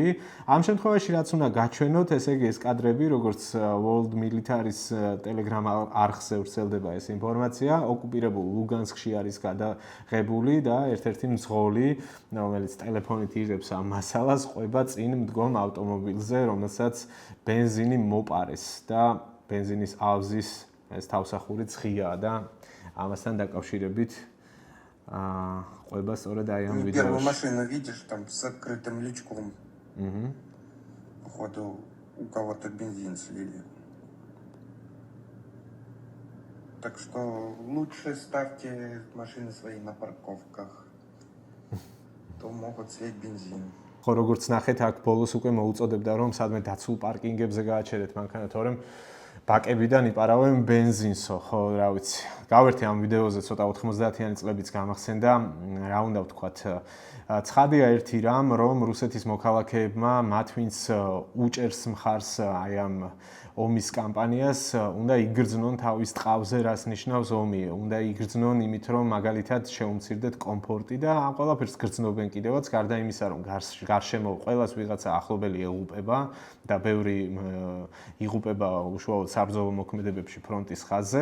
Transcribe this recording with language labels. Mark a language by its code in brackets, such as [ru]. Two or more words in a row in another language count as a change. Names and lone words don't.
[ka] ამ შემთხვევაში რაც უნდა გაჩვენოთ, ესე იგი ეს კადრები, როგორც World Military-ის Telegram არხზე ვრცელდება ეს ინფორმაცია, ოკუპირებულ ლუგანსკში არის გადაღებული და ერთ-ერთი მძღოლი, რომელიც ტელეფონით იღებს ამ მასალას, ყვება წინ მდგომ ავტომობილზე, რომელსაც ბენზინი მოპარეს და бензиნის ავზის ეს თავსახურიც ღიაა და ამასთან დაკავშირებით ყვება სწორედ აი ამ ვიდეოში. [ru] Первую машину видишь там с открытым лючком. Походу у кого-то бензин слили. Так что лучше ставьте машины свои на парковках. То могут слить бензин. [ka] ხო, როგორც ნახეთ, აქ ბოლოს უკვე მოუწოდებდა, რომ სადმე დაცულ პარკინგებზე გააჩერეთ მანქანა, თორემ ბაკებიდან იპარავენ ბენზინსო, ხო, რა ვიცი. გავერთი ამ ვიდეოზე ცოტა 90-იანი წლებიც გამახსენდა, რა უნდა ვთქვათ, ცხადია ერთი რამ, რომ რუსეთის მოქალაქეებმა მათ ვინც უჭერს მხარს აი ამ ომის კამპანიას, უნდა იგრძნონ თავის ტყავზე, რას ნიშნავს ომი, უნდა იგრძნონ იმით, რომ მაგალითად შეუმცირდეთ კომფორტი და ამ ყველაფერს გრძნობენ კიდევაც, გარდა იმისა, რომ გარშემო ყველას ვიღაცა ახლობელი ეღუპება და ბევრი იღუპება უშუალოდ საბრძოლო მოქმედებებში ფრონტის ხაზზე.